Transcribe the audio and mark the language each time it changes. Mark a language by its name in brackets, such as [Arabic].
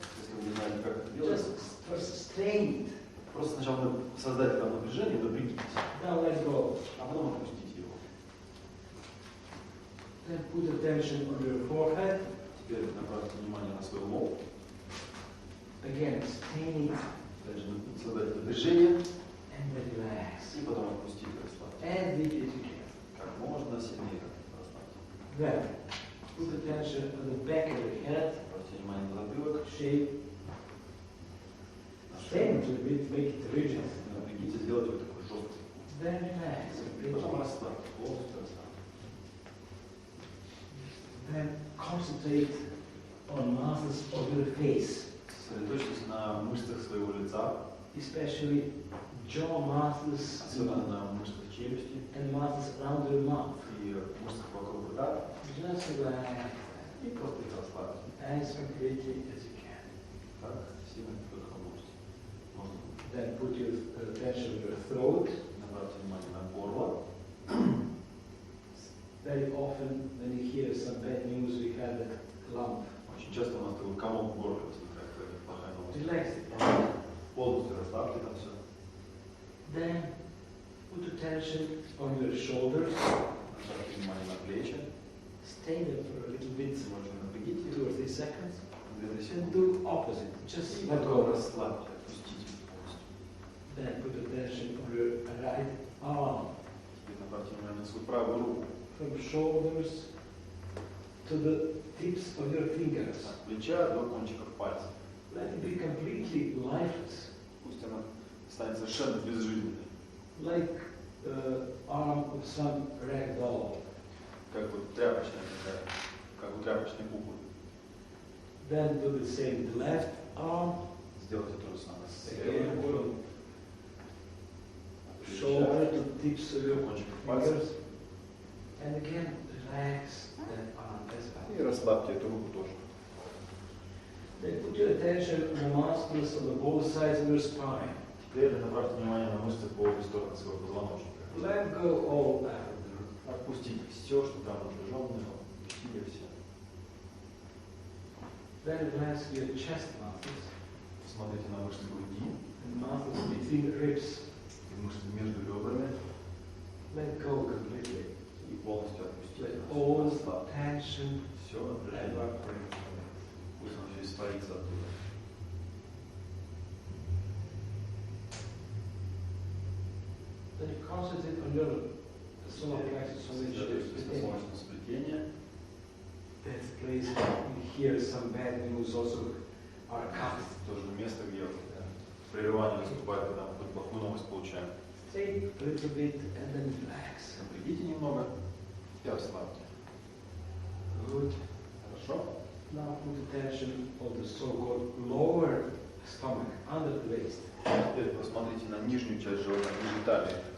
[Russian] если вы не знаете, как это делать, [English] just strain it. [Russian] Просто сначала создать это напряжение, напрягитесь. [English] Now let go. [Russian] А потом отпустите его. [English] Then put attention on your forehead. [Russian] Теперь направьте внимание на свой лоб. [English] Again, strain it. [Russian] Дальше создать это движение. [English] And relax. [Russian] И потом отпустить, расслабьте. [English] As deep as you can. [Russian] Как можно сильнее расслабьте. [English] Then, put attention on the back of your head. [Russian] Обратите внимание на затылок. [English] Shape. Strain it a bit, make it rigid. [Russian] Напрягите, сделайте вот такой жесткий. [English] Then relax. [Russian] Потом расслабьте, полностью расслабьте. [English] Then concentrate on muscles of your face. [Russian] Сосредоточьтесь на мышцах своего лица. [English] Especially jaw muscles. [Russian] Особенно на мышцах челюсти. [English] And muscles around your mouth. [Russian] И мышцах вокруг рта. [English] Just relax. [Russian] И просто их расслабьте. [English] As completely as you can. [Russian] Так, сильно только можете. [English] Then put your attention on your throat. [Russian] Направьте внимание на горло. [English] Very often when you hear some bad news, we have that lump. [Russian] Очень часто у нас такой комок в горле возникает, какая-то плохая новость. [English] Relax it. [Russian] Полностью расслабьте там все. [English] Then put attention on your shoulders. [Russian] Направьте внимание на плечи. [English] Stay there for a little bit. [Russian] Можно напрягите [English] 2 or 3 seconds. And do opposite. Just let [Russian] Потом [English] go. [Russian] расслабьте, отпустите полностью. [English] Then put attention on your right arm. [Russian] Теперь направьте внимание на свою правую руку. [English] From shoulders to the tips of your fingers. [Russian] От плеча до кончиков пальцев. [English] Let it be completely lifeless. [Russian] Пусть она станет совершенно безжизненной. [English] Like the arm of some rag doll. [Russian] Как вот тряпочная такая, как у тряпочной куклы. [English] Then do the same with the left arm. [Russian] Сделайте то же самое с [English] Again, [Russian] левой рукой. [English] from shoulder to tips of your [Russian] Кончиков пальцев. [English] fingers. And again, relax that arm as well. [Russian] И расслабьте эту руку тоже. [English] Then put your attention on the muscles on the both sides of your spine. [Russian] Теперь направьте внимание на мышцы по обе стороны своего позвоночника. [English] Let go all that. [Russian] Отпустите все, что там напряженное, усилия все. [English] Then relax your chest muscles [Russian] Смотрите на мышцы груди [English] and muscles between ribs. [Russian] и мышцы между ребрами. [English] Let go completely. [Russian] И полностью отпустите. [English] Let all tension [Russian] Все напряжение. [English] evaporate. [Russian] Пусть оно все испарится оттуда. [English] Then you concentrate on your solar plexus on which [Russian] Солнечное сплетение. [English] that place you hear some bad news also are cut. [Russian] Тоже место, где прерывание наступает, когда мы хоть плохую новость получаем. [English] Stay a little bit and then relax. [Russian] Напрягите немного и расслабьте. [English] Good. [Russian] Хорошо? [English] Now put attention on the so-called lower stomach, under the waist. [Russian] Теперь посмотрите на нижнюю часть живота, ниже талии.